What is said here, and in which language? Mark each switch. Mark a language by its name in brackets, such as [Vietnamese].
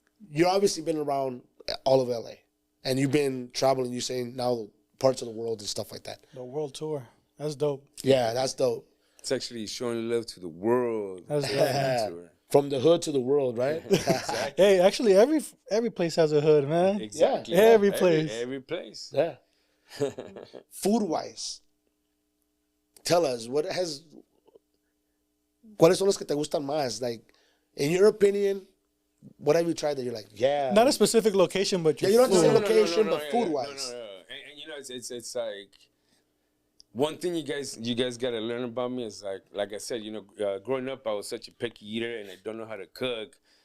[English] You've obviously been around all of LA, and you've been traveling, you're saying now parts of the world and stuff like that. The world tour. That's dope. Yeah, that's dope. It's actually showing love to the world. That's dope. From the hood to the world, right? Exactly. Hey, actually, every place has a hood, man. Exactly. Yeah. Every place. Every place. Yeah. Food-wise, tell us, [Spanish] ¿cuáles son los que te gustan más? [English] Like, in your opinion, what have you tried that you're like, yeah? Not a specific location, but you don't have to say location, but food-wise. No. And it's like, one thing you guys got to learn about me is like I said, growing up, I was such a picky eater and I don't know how to cook.